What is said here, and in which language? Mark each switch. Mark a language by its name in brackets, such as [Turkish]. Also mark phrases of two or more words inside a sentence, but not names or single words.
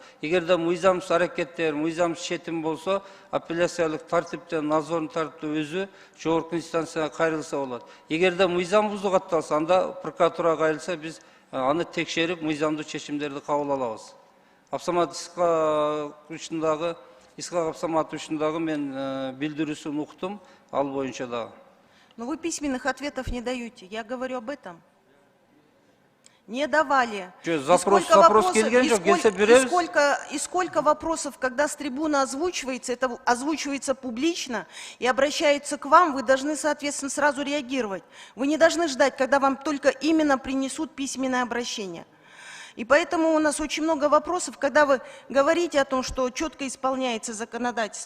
[Kyrgyz] Эгерде мыйзамсыз аракеттер, мыйзамсыз четим болсо, апелляциялык тартиптен, надзорный тартиптен өзү жогорку инстанцияга кайрылса болот. Эгерде мыйзам бузук атталса, анда прокуратурага кайрылса, биз аны текшерип, мыйзамдуу чечимдерди кабыл алабыз. Абсамат Исхак Абсаматовичтың мен билдирүүсүн уктум, ал боюнча дагы. [Russian] Но вы письменных ответов не даете. Я говорю об этом. Не давали. [Kyrgyz] Запрос келген жок, келсе беребиз. [Russian] И сколько вопросов, когда с трибуны озвучивается, это озвучивается публично и обращается к вам, вы должны, соответственно, сразу реагировать. Вы не должны ждать, когда вам только именно принесут письменное обращение. И поэтому у нас очень много вопросов, когда вы говорите о том, что четко исполняется законодательство.